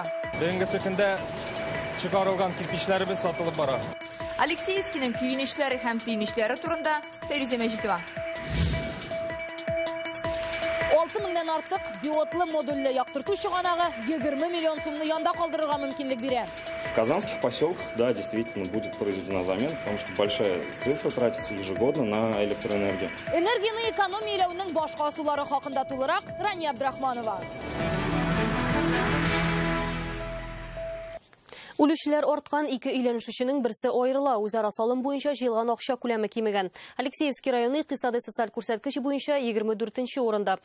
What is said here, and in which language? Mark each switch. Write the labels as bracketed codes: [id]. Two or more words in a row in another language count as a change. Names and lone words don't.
[tt] Бүгенге көндә чыгарылган кирпечләребез сатылып бара. Алексеевскийның көйүнешләре һәм сөйүнешләре турында Фәрүзә Мәҗитова. 6000-дән артык диодлы модульле яктырту чыганагы 20 миллион сумны янда калдырырга мөмкинлек бирә. [ru] В казанских поселках, да, действительно будет произведена замена, потому что большая цифра тратится ежегодно на электроэнергию. [tt] Энергияны экономияләүнең башка сулары хакында тулырак Рания Абдрахманова. Үлүчеләр арткан 2 өйләнешүченең берсе аерыла. Үзара салым буенча җыелган акча күләме кимегән. Алексеевский районы икътисади социаль күрсәткеч буенча 24-нче урында.